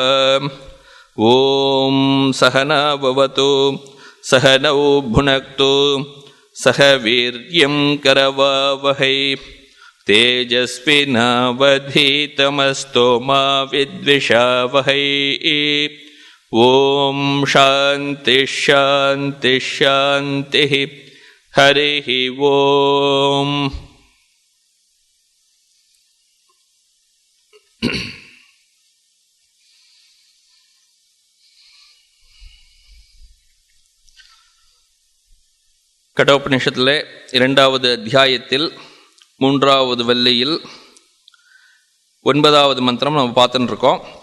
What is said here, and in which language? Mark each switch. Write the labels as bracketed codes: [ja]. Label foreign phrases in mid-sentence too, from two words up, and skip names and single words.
[sa] ओम सहना भवतु सहनौ भुनक्तु सह वीर्यं करवावहै तेजस्विनावधीतमस्तु मा विद्विषावहै. ओम शांति शांति शांति. हरिः ओम. [ta] கடோபனிஷத்திலே 2வது அத்தியாயத்தில் 3வது வல்லியில் 9வது மந்திரம் நம்ம பார்த்துட்டு இருக்கோம்.